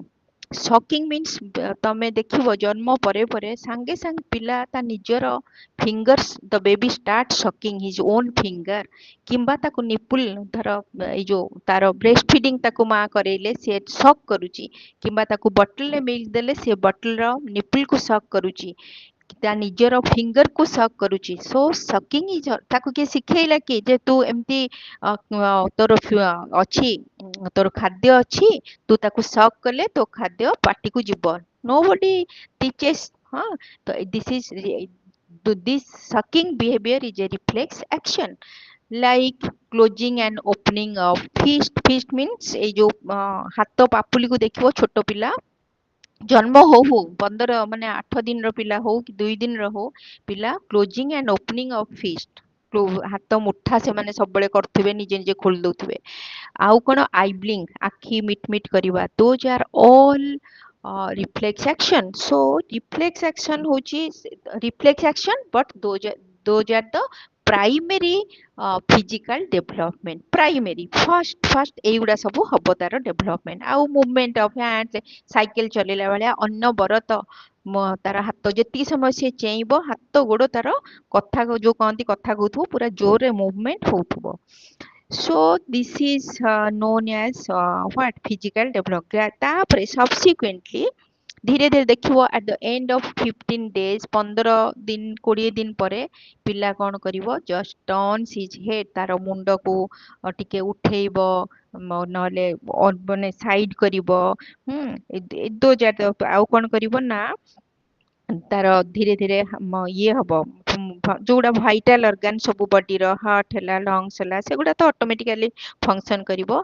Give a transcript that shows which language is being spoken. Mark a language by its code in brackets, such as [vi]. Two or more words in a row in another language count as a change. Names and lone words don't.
[en] sucking means [or] ତମେ ଦେଖିବ ଜନ୍ମ ପରେ ପରେ ସାଙ୍ଗେ ସାଙ୍ଗେ ପିଲା ତା ନିଜର ଫିଙ୍ଗର୍ସ [en] the baby start sucking his own finger, [or] କିମ୍ବା ତାକୁ ନିପୁଲ ଧର ଏଇ ଯୋଉ ତାର [en] breast feeding [or] ତାକୁ ମା କରେଇଲେ ସେ ସକ୍ କରୁଛି, କିମ୍ବା ତାକୁ ବଟଲରେ ମିଲ୍କ ଦେଲେ ସେ ବଟଲର ନିପୁଲକୁ ସକ୍ କରୁଛି, ତା ନିଜର ଫିଙ୍ଗର କୁ ସକ୍ କରୁଛି। [en] so sucking is [or] ତାକୁ କିଏ ଶିଖେଇଲା କି ଯେ ତୁ ଏମିତି ତୋର ଅଛି ତୋର ଖାଦ୍ୟ ଅଛି ତୁ ତାକୁ ସକ୍ କଲେ ତୋ ଖାଦ୍ୟ ପାଟିକୁ ଯିବ। [en] nobody teaches। [or] ହଁ ତ [en] this sucking behavior is a reflex action like closing and opening of fist। fist means [or] ଏଇ ଯୋଉ ହାତ ପାପୁଲିକୁ ଦେଖିବ ଛୋଟ ପିଲା ଜନ୍ମ ହଉ ହଉ 15 ମାନେ 8 ଦିନର ପିଲା ହଉ କି 2 ଦିନର ହଉ ପିଲା [en] closing and opening of fist, [or] ହାତ ମୁଠା ସେମାନେ ସବୁବେଳେ କରୁଥିବେ, ନିଜେ ନିଜେ ଖୋଲି ଦଉଥିବେ। ଆଉ କଣ [en] eye blink [or] ଆଖି ମିଟ ମିଟ କରିବା, [en] those are all reflex action. so reflex action ହଉଛି reflex action but those are the primary physical development। primary first [or] ଏଇଗୁଡା ସବୁ ହବ ତାର ଡେଭଲପମେଣ୍ଟ। ଆଉ [en] movement of hand [or] ସାଇକେଲ ଚଲେଇଲା ଭଳିଆ ଅନବରତ ତାର ହାତ ଯେତିକି ସମୟ ସିଏ ଚେଇଁବ ହାତ ଗୋଡ ତାର କଥା ଯୋଉ କହନ୍ତି କଥା କହୁଥିବ ପୁରା ଜୋରରେ ମୁଭମେଣ୍ଟ ହଉଥିବ। [en] so this is known as what physical development। [or] ତାପରେ subsequently ଧୀରେ ଧୀରେ ଦେଖିବ [en] at the end of 15 days [or] 15 ଦିନ 20 ଦିନ ପରେ ପିଲା କଣ କରିବ [en] just turns his head [or] ତାର ମୁଣ୍ଡକୁ ଟିକେ ଉଠେଇବ, ନହେଲେ ମାନେ ସାଇଡ କରିବ। ଆଉ କଣ କରିବ ନା ତାର ଧୀରେ ଧୀରେ ଇଏ ହବ ଯୋଉଗୁଡା [en] vital organ [or] ସବୁ ବଡିର ହାର୍ଟ ହେଲା ଲଙ୍ଗସ ହେଲା ସେଗୁଡା ତ ଅଟୋମେଟିକାଲି ଫଙ୍କସନ କରିବ।